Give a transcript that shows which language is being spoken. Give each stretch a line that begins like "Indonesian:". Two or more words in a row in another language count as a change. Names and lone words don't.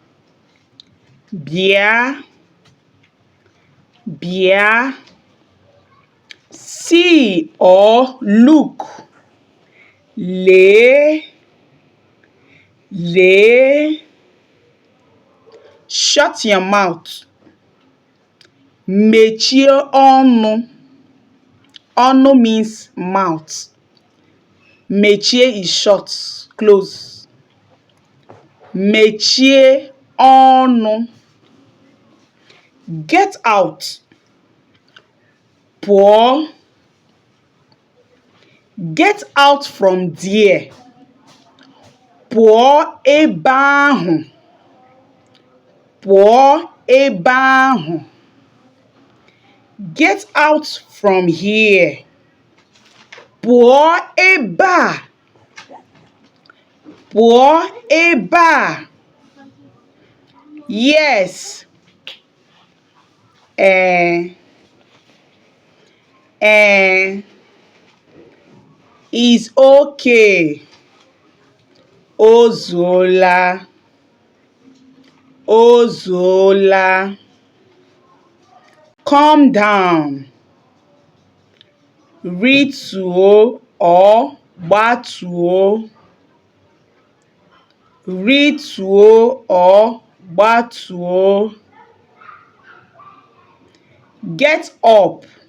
English: bịa, see or look, lee, shut your mouth,
Igbo: mechie ọnụ.
English: Ọnụ means mouth. Mechie is shut, close.
Igbo: Mechie ọnụ.
English: Get out. Pụọ. Get out from there.
Igbo: Pụọ ebe ahụ. Pụọ ebe ahụ.
English: Get out from here.
Igbo: Pụọ ebe a. Pụọ ebe a.
English: Yes. Is okay.
Igbo: O zuola. O zuola.
English: Calm down.
Igbo: Rituo or gbatuo. Rituo or gbatuo.
English: Get up.